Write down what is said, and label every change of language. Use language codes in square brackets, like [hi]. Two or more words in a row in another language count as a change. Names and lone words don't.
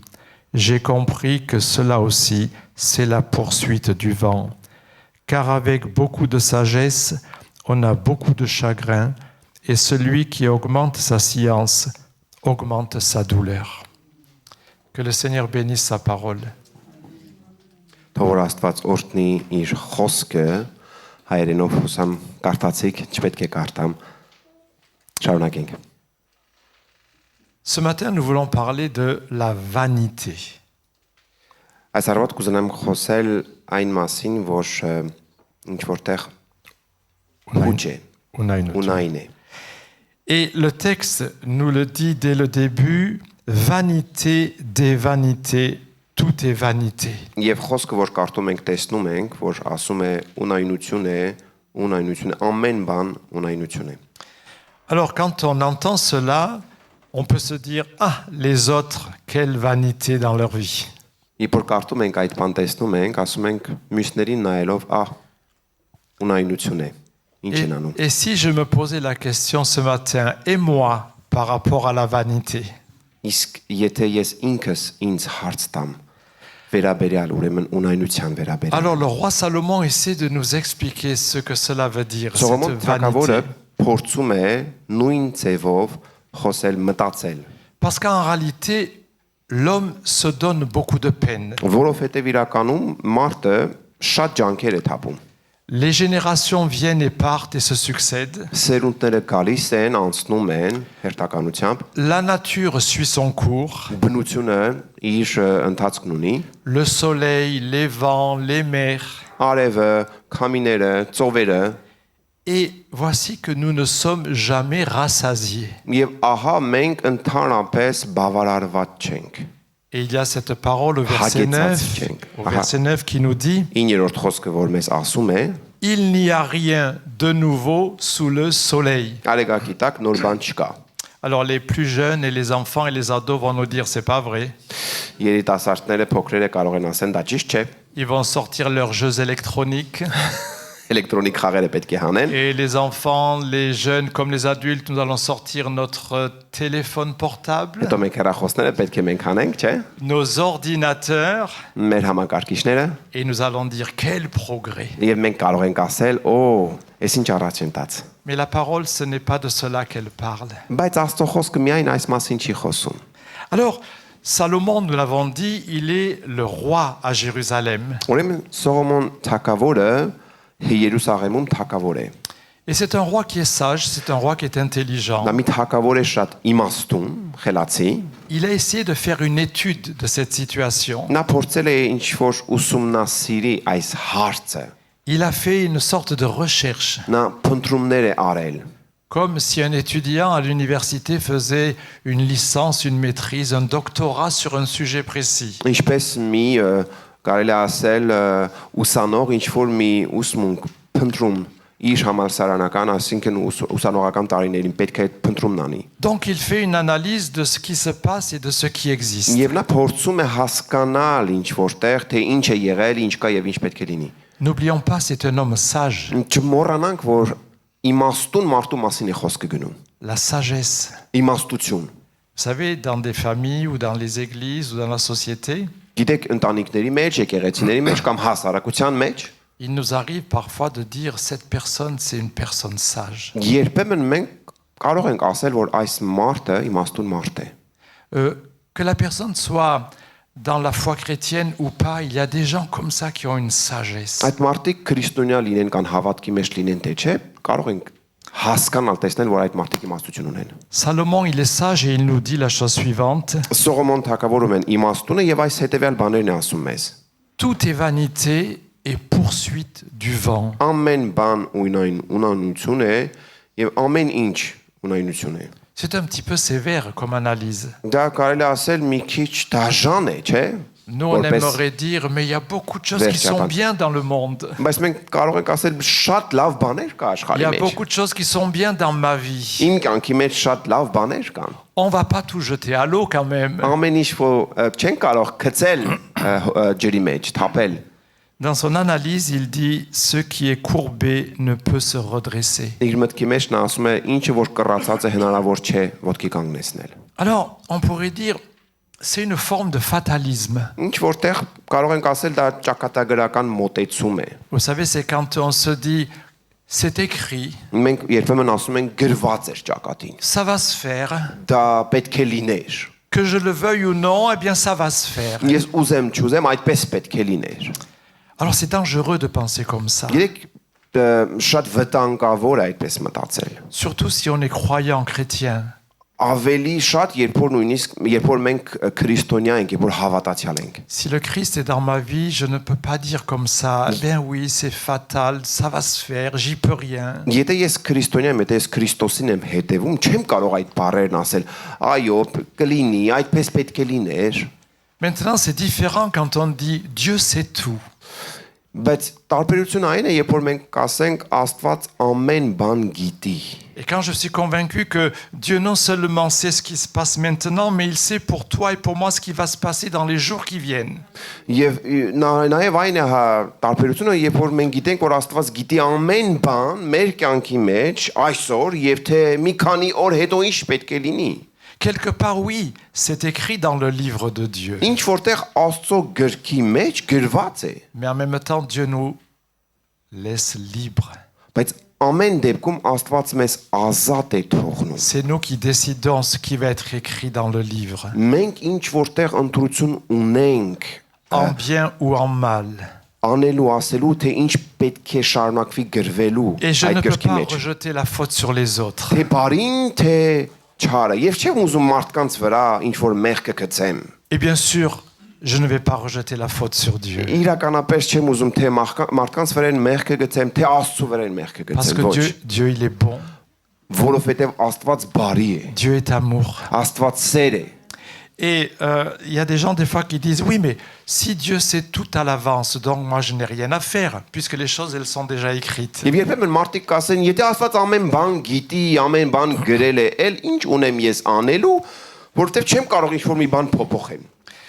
[fr] J'ai compris que cela aussi, c'est la poursuite du vent. Car avec beaucoup de sagesse, on a beaucoup de chagrin, et celui qui augmente sa science augmente sa douleur. Que le Seigneur bénisse sa parole. [hy] Թող որ Աստված օրհնի իր խոսքը հայերենով հուսամ կարդացիք, չպետք է կարդամ։ Շարունակենք։ [fr] Ce matin, nous voulons parler de la vanité. [hy] Այս առավոտ կուզենամ խոսել այն մասին, որ ինչ որտեղ ուջ է, ունայն է։ [fr] Et le texte nous le dit dès le début, vanité des vanités, tout est vanité. [hy] Եվ խոսքը, որ կարդում ենք, տեսնում ենք, որ ասում է ունայնություն է, ամեն բան ունայնություն է։ [fr] Alors quand on entend cela, on peut se dire, ah, les autres, quelle vanité dans leur vie. [hy] Երբ որ կարդում ենք այդ բան տեսնում ենք, ասում ենք մյուսներին նայելով, ունայնություն է։ [fr] Et si je me posais la question ce matin, et moi, par rapport à la vanité? [hy] Իսկ եթե ես ինքս ինձ հարց տամ վերաբերյալ ուրեմն ունայնության վերաբերյալ։ [fr] Alors le roi Salomon essaie de nous expliquer ce que cela veut dire, cette [hy] Սողոմոն թագավորը [fr] vanité. [hy] փորձում է նույն ձևով խոսել, մտածել, [fr] Parce qu'en réalité, l'homme se donne beaucoup de peine. [hy] որովհետև իրականում մարդը շատ ջանքեր է թափում։ [fr] Les générations viennent et partent et se succèdent. [hy] Սերունդները գալիս են, անցնում են հերթականությամբ։ [fr] La nature suit son cours. [hy] Բնությունը իր ընթացքն ունի։ [fr] Le soleil, les vents, les mers. [hy] Արևը, քամիները, ծովերը։ [fr] Et voici que nous ne sommes jamais rassasiés. [hy] Եվ ահա մենք ընդհանրապես բավարարված չենք։ [fr] Et il y a cette parole au verset 9 qui nous dit [hy] 9-րդ խոսքը, որ մեզ ասում է. [fr] Il n'y a rien de nouveau sous le soleil. [hy] Արեգակի տակ նոր բան չկա։ [fr] Alors les plus jeunes et les enfants et les ados vont nous dire c'est pas vrai. [hy] Երիտասարդները, փոքրերը կարող են ասեն դա ճիշտ չէ։ [fr] Ils vont sortir leurs jeux électroniques. [hy] Էլեկտրոնիկ խաղերը պետք է հանեն։ [fr] Et les enfants, les jeunes comme les adultes, nous allons sortir notre téléphone portable, [hy] Հետո մենք հեռախոսները պետք է մենք հանենք, չէ։ [fr] nos ordinateurs, [hy] Մեր համակարգիչները, [fr] et nous allons dire quel progrès. [hy] եւ մենք կարող ենք ասել, այս ինչ առաջ են տած։ [fr] Mais la parole, ce n'est pas de cela qu'elle parle. [hy] Բայց Աստծո խոսքը միայն այս մասին չի խոսում։ [fr] Alors, Salomon, nous l'avons dit, il est le roi à Jérusalem. [hy] Ուրեմն Սողոմոն թագավորը Երուսաղեմում թագավոր է։ [fr] Et c'est un roi qui est sage, c'est un roi qui est intelligent. [hy] Նա մի թագավոր է շատ իմաստուն, խելացի։ [fr] Il a essayé de faire une étude de cette situation. [hy] Նա փորձել է ինչ-որ ուսումնասիրի այս հարցը։ [fr] Il a fait une sorte de recherche, [hy] Նա փնտրումներ է արել։ [fr] comme si un étudiant à l'université faisait une licence, une maîtrise, un doctorat sur un sujet précis. [hy] Ինչպես մի կարելի է ասել ուսանող ինչ-որ մի ուսմունք փնտրում իր համալսարանական, այսինքն ուսանողական տարիներին պետք է փնտրումն անի։ [fr] Donc il fait une analyse de ce qui se passe et de ce qui existe. [hy] Եվ նա փորձում է հասկանալ ինչ-որտեղ թե ինչ է եղել, ինչ կա եւ ինչ պետք է լինի։ [fr] N'oublions pas, c'est un homme sage. [hy] Չմոռանանք, որ իմաստուն մարդու մասին է խոսքը գնում։ [fr] La sagesse. [hy] Իմաստություն։ [fr] Vous savez, dans des familles ou dans les églises ou dans la société, [hy] Գիտեք, ընտանիքների մեջ, եկեղեցիների մեջ կամ հասարակության մեջ [fr] il nous arrive parfois de dire cette personne, c'est une personne sage. [hy] երբեմն մենք կարող ենք ասել, որ այս մարդը իմաստուն մարդ է։ [fr] Que la personne soit dans la foi chrétienne ou pas, il y a des gens comme ça qui ont une sagesse. [hy] Այդ մարդիկ քրիստոնյա լինեն կամ հավատքի մեջ լինեն, թե չէ, կարող ենք հասկանալ, տեսնել, որ այդ մարդիկ իմաստություն ունեն։ [fr] Salomon, il est sage et il nous dit la chose suivante. [hy] Սողոմոն թագավորում են իմաստուն է եւ այս հետեւյալ բաներն է ասում մեզ։ [fr] Tout est vanité et poursuite du vent. [hy] Ամեն բան ունայնություն է եւ ամեն ինչ ունայնություն է։ [fr] C'est un petit peu sévère comme analyse. [hy] Դա կարելի է ասել մի քիչ դաժան է, չէ՞։ [fr] Nous, on aimerait dire, mais il y a beaucoup de choses qui sont bien dans le monde. [hy] Բայց մենք կարող ենք ասել շատ լավ բաներ կա [fr] Il y [hy] աշխարհի [fr] a [hy] մեջ։ [fr] beaucoup de choses qui sont bien dans ma vie. [hy] Իմ կյանքի մեջ շատ լավ բաներ կան։ [fr] On va pas tout jeter à l'eau quand même. [hy] Ամեն ինչ որ չեն կարող գցել ջրի մեջ, թափել։ [fr] Dans son analyse, il dit, ce qui est courbé ne peut se redresser. [hy] Իր մտքի մեջ նա ասում է ինչը որ կռացած է հնարավոր չէ ոտքի կանգնեցնել։ [fr] Alors, on pourrait dire, c'est une forme de fatalisme. [hy] Ինչ որտեղ կարող ենք ասել դա ճակատագրական մոտեցում է։ [fr] Vous savez, c'est quand on se dit, c'est écrit, [hy] Մենք երբեմն ասում ենք գրված էր ճակատին։ [fr] ça va se faire, [hy] Դա պետք է լիներ։ [fr] que je le veuille ou non, eh bien ça va se faire. [hy] Ես ուզեմ, չուզեմ, այդպես պետք է լիներ։ [fr] Alors c'est dangereux de penser comme ça, [hy] Գիտեք, շատ վտանգավոր է այդպես մտածել։ [fr] surtout si on est croyant chrétien. [hy] Ավելի շատ երբ որ մենք քրիստոնյա ենք, երբ որ հավատացյալ ենք։ [fr] Si le Christ est dans ma vie, je ne peux pas dire comme ça, eh bien oui, c'est fatal, ça va se faire, j'y peux rien. [hy] Եթե ես քրիստոնյա եմ, եթե ես Քրիստոսին եմ հետևում, չեմ կարող այդ բառերն ասել, այո, կլինի, այդպես պետք է լիներ։ [fr] Maintenant, c'est différent quand on dit Dieu sait tout. [hy] Բայց տարբերությունը այն է, երբ որ մենք կասենք Աստված ամեն բան գիտի։ [fr] Et quand je suis convaincu que Dieu non seulement sait ce qui se passe maintenant, mais il sait pour toi et pour moi ce qui va se passer dans les jours qui viennent. [hy] Եվ նաև այն է տարբերությունը, երբ որ մենք գիտենք, որ Աստված գիտի ամեն բան մեր կյանքի մեջ այսօր եւ թե մի քանի օր հետո ինչ պետք է լինի։ [fr] Quelque part, oui, c'est écrit dans le livre de Dieu. [hy] Ինչ որտեղ Աստծո գրքի մեջ գրված է։ [fr] Mais en même temps, Dieu nous laisse libres. [hy] Բայց ամեն դեպքում Աստված մեզ ազատ է թողնում։ [fr] C'est nous qui décidons ce qui va être écrit dans le livre, [hy] Մենք ինչ որտեղ ընտրություն ունենք [fr] en bien ou en mal. [hy] անելու ասելու թե ինչ պետք է շարունակվի գրվելու [fr] Et je [hy] այդ [fr] ne peux [hy] գրքի [fr] pas [hy] մեջ։ [fr] rejeter la faute sur les autres. [hy] Թե բարին, թե չարը։ Եվ չեմ ուզում մարդկանց վրա ինչ որ մեղքը գցեմ։ [fr] Et bien sûr, je ne vais pas rejeter la faute sur Dieu. [hy] Իրականապես չեմ ուզում թե մարդկանց վրա մեղքը գցեմ, թե Աստծո վրա մեղքը [fr] Parce [hy] գցեմ։ [fr] que [hy] Ոչ, [fr] Dieu, il est bon. [hy] որովհետև Աստված բարի է։ [fr] Dieu est amour. [hy] Աստված սեր է։ [fr] Et il y a des gens des fois qui disent, oui, mais si Dieu sait tout à l'avance, donc moi je n'ai rien à faire, puisque les choses, elles sont déjà écrites. [hy] Եվ երբեմն մարդիկ կասեն, եթե Աստված ամեն բան գիտի, ամեն բան գրել է, էլ ինչ ունեմ ես անելու, որովհետև չեմ կարող ինչ որ մի բան փոփոխեմ։